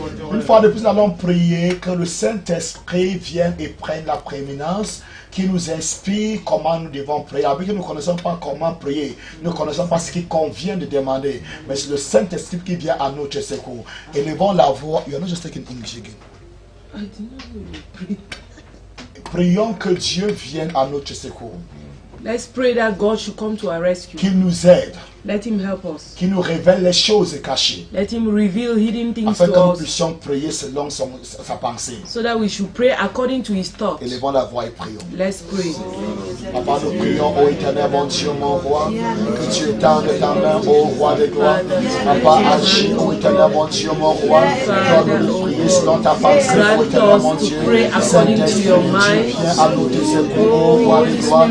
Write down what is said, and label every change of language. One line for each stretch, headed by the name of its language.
French: Une fois de plus, nous allons prier que le Saint-Esprit vienne et prenne la prééminence, qui nous inspire comment nous devons prier. Avec que nous ne connaissons pas comment prier, nous ne connaissons pas ce qui convient de demander, mais c'est le Saint-Esprit qui vient à notre secours. Élevons la voix.
English: You are not just taking English again. I did not know you pray.
French: Prions que Dieu vienne à notre secours.
English: Let's pray that God should come to our rescue.
French: Qu'il nous aide.
English: Let him help us.
French: Qu'il nous révèle les choses cachées.
English: Let him reveal hidden things
French: Afin que
English: to
French: nous
English: us.
French: puissions prier selon sa pensée.
English: So that we should pray according to his thoughts.
French: Élevons la voix et prions.
English: Let's pray.
French: Papa, nous prions, ô éternel, mon Dieu, mon roi, que tu étendes ta main, ô roi de gloire. Papa, agis, ô éternel, mon Dieu, mon roi. Donne-nous de prier selon ta pensée, ô éternel, mon Dieu. Saint-Esprit, viens à nous tes secours, ô roi de gloire.